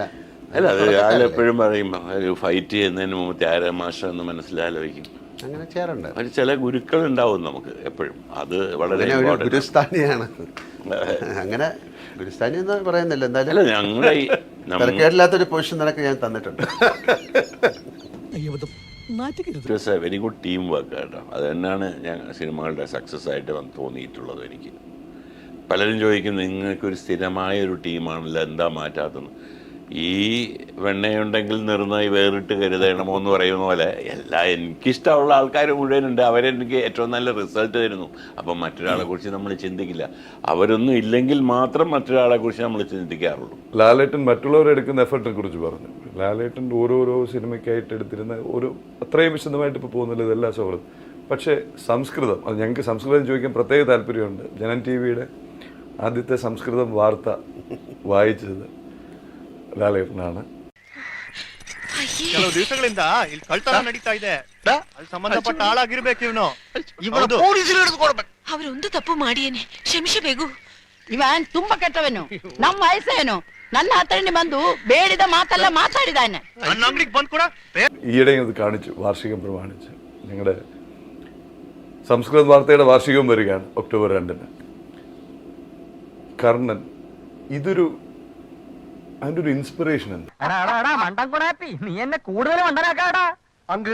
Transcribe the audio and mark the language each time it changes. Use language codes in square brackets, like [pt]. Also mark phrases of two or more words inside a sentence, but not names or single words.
[ml] അല്ല, അത് ഞാനെപ്പോഴും പറയും, ഒരു ഫൈറ്റ് ചെയ്യുന്നതിന് മുമ്പ് ത്യാഗരാജ എന്ന് മനസ്സിലാലോചിക്കും. അങ്ങനെ ചെയ്യാറുണ്ട്. ഒരു ചില ഗുരുക്കൾ ഉണ്ടാവും നമുക്ക് എപ്പോഴും, അത് വളരെ ഒരു [en] important. [ml] ഗുരുസ്ഥാനിയാണ്. അങ്ങനെ ഗുരുസ്ഥാനി എന്ന് പറയുന്നില്ല, അല്ല, എന്തായാലും ഞങ്ങളുടെ തിരക്കേടില്ലാത്തൊരു പൊസിഷൻ നിനക്ക് ഞാൻ തന്നിട്ടുണ്ട്. [en] it was a very good team work കേട്ടോ. [ml] അത് തന്നെയാണ് ഞാൻ സിനിമകളുടെ സക്സസ് ആയിട്ട് തോന്നിയിട്ടുള്ളത് എനിക്ക്. പലരും ചോദിക്കും, നിങ്ങൾക്കൊരു സ്ഥിരമായ ഒരു ടീമാണല്ലോ, എന്താ മാറ്റാത്തത്? ഈ വെണ്ണയുണ്ടെങ്കിൽ നിർന്നായി വേറിട്ട് കരുതണമോ എന്ന് പറയുന്ന പോലെ എനിക്കിഷ്ടമുള്ള ആൾക്കാർ മുഴുവനുണ്ട്. അവരെനിക്ക് ഏറ്റവും നല്ല റിസൾട്ട് തരുന്നു. അപ്പം മറ്റൊരാളെ കുറിച്ച് നമ്മൾ ചിന്തിക്കില്ല. അവരൊന്നും ഇല്ലെങ്കിൽ മാത്രം മറ്റൊരാളെ കുറിച്ച് നമ്മൾ ചിന്തിക്കാറുള്ളൂ. ലാലേട്ടൻ മറ്റുള്ളവരെടുക്കുന്ന എഫർട്ടിനെ കുറിച്ച് പറഞ്ഞു. ലാലേട്ടൻ്റെ ഓരോരോ സിനിമയ്ക്കായിട്ട് എടുത്തിരുന്ന ഒരു അത്രയും വിശദമായിട്ട് ഇപ്പോൾ പോകുന്നില്ല, ഇതെല്ലാം സൗഹൃദം. പക്ഷേ സംസ്കൃതം, അത് ഞങ്ങൾക്ക് സംസ്കൃതം ചോദിക്കാൻ പ്രത്യേക താല്പര്യമുണ്ട്. ജനൻ ടി വിയുടെ ആദ്യത്തെ സംസ്കൃതം വാർത്ത വായിച്ച ലാലേട്ടനാണ്. [kn] ಕೆಲವು ದಿವಸಗಳಿಂದ ಇಲ್ಲಿ ಕಳ್ತನ ನಡೀತಾ ಇದೆ. ಅದು ಸಂಬಂಧಪಟ್ಟ ಆಳಾಗಿರ್ಬೇಕು ಇವನು. ಅವರೊಂದು ತಪ್ಪು ಮಾಡಿಯೇನೆ, ಕ್ಷಮಿಸಬೇಕು. ಇವನ್ ತುಂಬಾ ಕೆಟ್ಟವನು. ನಮ್ಮ ವಯಸ್ಸೇನು, ನನ್ನ ಹತ್ರನೇ ಬಂದು ಬೇಡಿದ ಮಾತೆಲ್ಲ ಮಾತಾಡಿದಾನೆ. ನನ್ನ ಅಂಗಡಿಗೆ ಬಂದ್ ಕೂಡ [ml] ഈയിടെ ഇത് കാണിച്ചു, വാർഷികം പ്രമാണിച്ച് ഞങ്ങളുടെ സംസ്കൃത വാർത്തയുടെ വാർഷികവും വരികയാണ് ഒക്ടോബർ 2-ന്. കർണൻ ഇതൊരു അതിൻ്റെ ഒരു ഇൻസ്പിറേഷൻ ഉണ്ട്. നീ എന്നെ കൂടുതൽ മണ്ടനാക്കാടാ അങ്കിൾ.